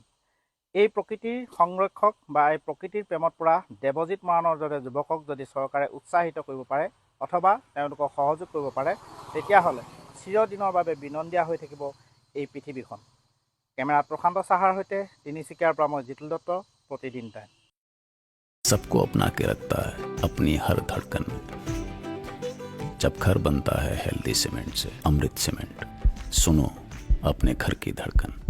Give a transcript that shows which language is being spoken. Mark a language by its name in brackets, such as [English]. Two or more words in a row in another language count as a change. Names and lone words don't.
[Assamese] এই প্ৰকৃতিৰ সংৰক্ষক বা এই প্ৰকৃতিৰ প্ৰেমত পৰা দেৱজিৎ মৰাণৰ দৰে যুৱকক যদি চৰকাৰে উৎসাহিত কৰিব পাৰে অথবা তেওঁলোকক সহযোগ কৰিব পাৰে, তেতিয়াহ'লে চিৰদিনৰ বাবে বিনন্দীয়া হৈ থাকিব এই পৃথিৱীখন। কেমেৰাত প্ৰশান্ত সাহাৰ সৈতে তিনিচুকীয়াৰ পৰা মই জিতুল দত্ত, প্ৰতিদিন টাইম। [Hindi] सबको अपना के रखता है अपनी हर धड़कन में। जब घर बनता है हेल्दी सीमेंट से, अमृत सीमेंट, सुनो अपने घर की धड़कन।